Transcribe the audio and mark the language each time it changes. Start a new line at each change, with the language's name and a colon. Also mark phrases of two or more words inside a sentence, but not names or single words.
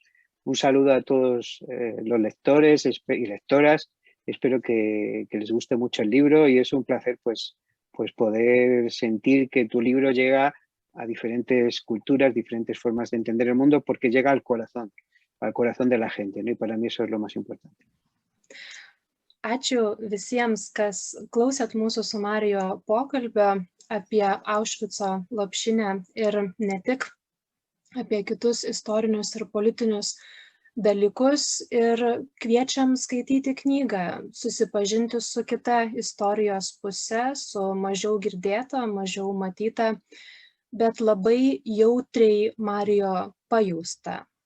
Spanish: Un saludo a todos los lectores y lectoras. Espero que les guste mucho el libro, y es un placer pues poder sentir que tu libro llega a diferentes culturas, diferentes formas de entender el mundo, porque llega al corazón de la gente, ¿no? Y para mí eso es lo más importante.
Lithuanian: Ačiū visiems, kas klausėt mūsų su Mario pokalbio apie Aušvico lopšinę ir ne tik, apie kitus istorinius ir politinius dalykus, ir kviečiam skaityti knygą, susipažinti su kita istorijos puse, su mažiau girdėta, mažiau matyta, bet labai jautriai Mario pajusta romane.